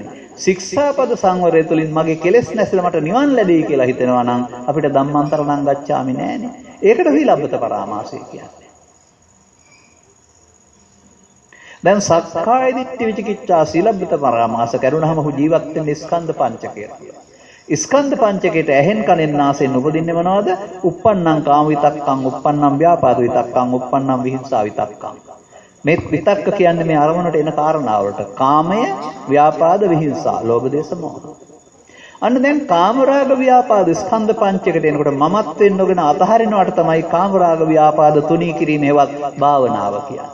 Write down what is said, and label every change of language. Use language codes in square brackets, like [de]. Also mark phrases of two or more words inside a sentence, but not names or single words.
[si] ශික්ෂාපද සංවරය තුළින් මගේ කෙලෙස් නැසලා මට නිවන් ලැබෙයි කියලා හිතනවා නම් අපිට [pi] ධම්මාන්තරණං ගච්ඡාමි [si] නෑනේ. ඒකට සීලබ්බත පරාමාසය කියන්නේ. දැන් සක්කාය දිට්ඨි විචිකිච්ඡා සීලබ්බත පරාමාස කරුණාම ඔහු ජීවත් වෙන්නේ ස්කන්ධ පංචකයට. ස්කන්ධ පංචකයට ඇහෙන් කනෙන් නාසයෙන් උපදින්නේ මොනවද? [pi] uppannam කාම විතක්කං, uppannam ව්‍යාපාද විතක්කං, uppannam විහිංසා විතක්කං. [si] මේ විතක්ක කියන්නේ මේ අරමුණට එන කාරණාවලට. කාමය, ව්‍යාපාද, විහිංසා, ලෝභ, දේශ, මොහ. අන්න දැන් කාමරාග ව්‍යාපාද ස්කන්ධ පංචකයට එනකොට මමත්වෙන් නොගෙන අතහරිනවට තමයි කාමරාග ව්‍යාපාද තුනී කිරීමේවත් භාවනාව කියන්නේ.